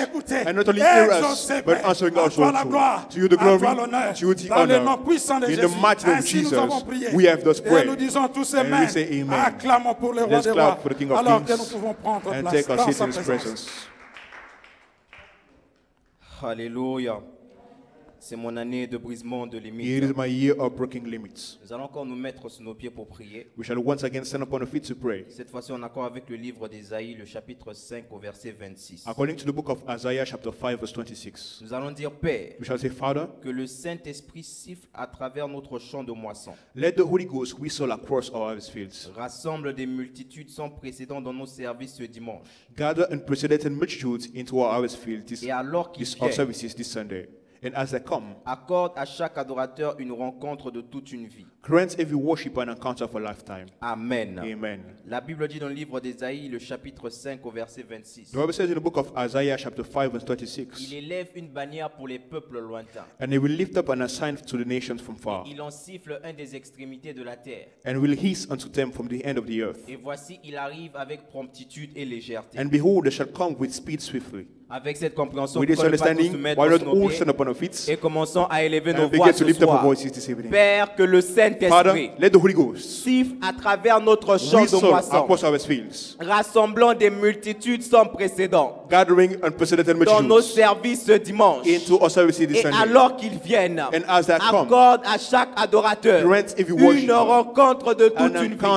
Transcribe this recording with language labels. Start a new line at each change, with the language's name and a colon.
English: And not only hear us, but answering us also. To you the glory, to you the honor. In the mighty name of Jesus, we have thus prayed. And we say amen. Let's clap for the King of Kings and take our seat in His presence.
French: Alléluia. C'est mon année de brisement de limites.
English: It is my year of breaking limits.
French: Nous allons encore nous mettre sur nos pieds pour prier.
English: We shall once again stand upon our feet to pray.
French: Cette fois-ci en accord avec le livre d'Ésaïe, le chapitre 5 au verset 26.
English: According to the book of Isaiah chapter 5 verse 26.
French: Nous allons dire, Père,
English: we shall say, Father,
French: que le Saint-Esprit siffle à travers notre champ de moisson.
English: Let the Holy Ghost whistle across our harvest fields.
French: Rassemble des multitudes sans précédent dans nos services ce dimanche.
English: Gather unprecedented multitudes into our harvest fields this,
French: Et alors qu'ils
English: services this Sunday. And as they come,
French: accorde à chaque adorateur une rencontre de toute une vie.
English: Grant every worshiper an encounter for a lifetime.
French: Amen.
English: Amen.
French: La Bible dit dans le livre d'Ésaïe, le chapitre 5 au verset 26.
English: The Bible says in the book of Isaiah chapter 5 verse 26.
French: Il élève une bannière pour les peuples lointains.
English: And he will lift up an sign to the nations from far.
French: Il en siffle un des extrémités de la terre.
English: And will hiss unto them from the end of the earth.
French: Et voici, il arrive avec promptitude et légèreté.
English: And behold, they shall come with speed swiftly.
French: Avec cette compréhension,
English: with this understanding, why not all stand upon our feet
French: et commençons à élever nos voix ce soir. Père, que le Saint-Esprit siffle à travers notre champ de moisson, rassemblant des multitudes sans précédent dans nos services ce dimanche. Et alors qu'ils viennent, accorde à chaque adorateur une rencontre de toute une vie.